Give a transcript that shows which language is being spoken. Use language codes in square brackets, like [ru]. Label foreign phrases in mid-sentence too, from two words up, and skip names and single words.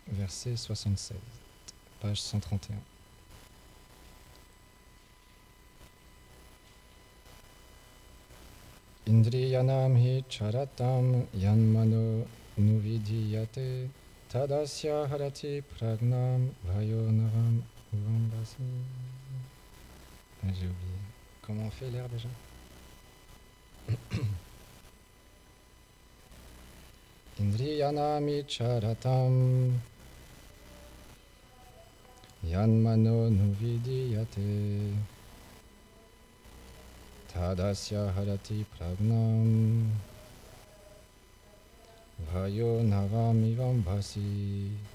[fr] verset 76, page 131. [sa] इन्द्रियाणाम् हि चरताम् यन्मनो नुविधीयते तदस्य हरति प्रज्ञाम् वयोनवम् उवम्बसि. [fr] J'ai oublié. Comment on fait l'air déjà? [sa] इन्द्रियाणाम् हि चरताम् यन्मनो नुविधीयते तदस्य हरति प्रज्ञाम् वयो नवम् इवम् भसि.